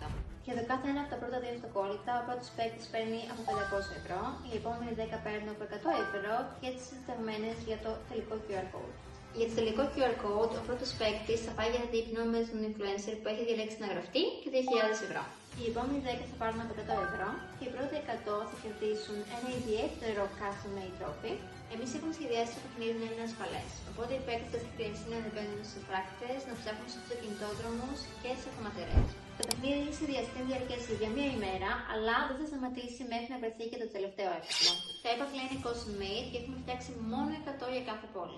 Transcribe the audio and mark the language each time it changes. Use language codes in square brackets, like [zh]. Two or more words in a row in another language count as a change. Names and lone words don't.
[el] Και εδώ κάθε ένα από τα πρώτα 2 αυτοκόλλητα, ο πρώτος παίκτης παίρνει από 500 ευρώ, οι επόμενοι 10 παίρνουν από 100 ευρώ και έτσι συνταγμένες για το τελικό [en] QR code. [el] Για το τελικό [en] QR code, [el] ο πρώτος παίκτης θα πάει για δείπνο με τον influencer που έχει διαλέξει να γραφτεί και 2.000 ευρώ. Οι επόμενοι 10 θα πάρουν από 100 ευρώ και οι πρώτοι 100 θα κερδίσουν ένα ιδιαίτερο [en] custom made trophy. [el] Εμείς έχουμε σχεδιάσει το παιχνίδι να είναι ασφαλές, οπότε οι παίκτες θα χρειαστεί να ανεβαίνουν στους φράκτες, να ψάχνουν σε αυτοκινητόδρομους και σε χωματερές. Το παιχνίδι έχει σχεδιαστεί να διαρκέσει για μία ημέρα, αλλά δεν θα σταματήσει μέχρι να βρεθεί και το τελευταίο έπαθλο. Τα έπαθλα είναι [en] custom made [el] και έχουμε φτιάξει μόνο 100 για κάθε πόλη.